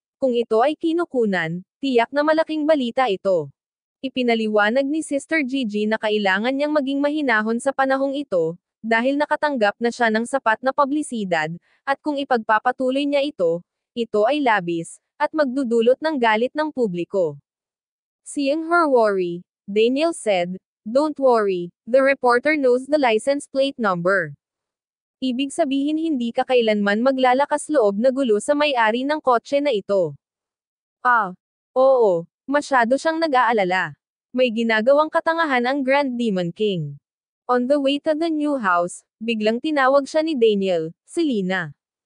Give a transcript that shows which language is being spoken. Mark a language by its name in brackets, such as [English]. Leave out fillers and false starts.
[Filipino] Kung ito ay kinukunan, tiyak na malaking balita ito. Ipinaliwanag ni Sister Gigi na kailangan niyang maging mahinahon sa panahong ito, dahil nakatanggap na siya ng sapat na publisidad, at kung ipagpapatuloy niya ito ay labis, at magdudulot ng galit ng publiko. [English] Seeing her worry, Daniel said, "Don't worry, the reporter knows the license plate number." [Filipino] Ibig sabihin hindi ka kailanman maglalakas loob na gulo sa may-ari ng kotse na ito. Oo, masyado siyang nag-aalala. May ginagawang katangahan ang Grand Demon King. [English] On the way to the new house, [Filipino] biglang tinawag siya ni Daniel, Selena.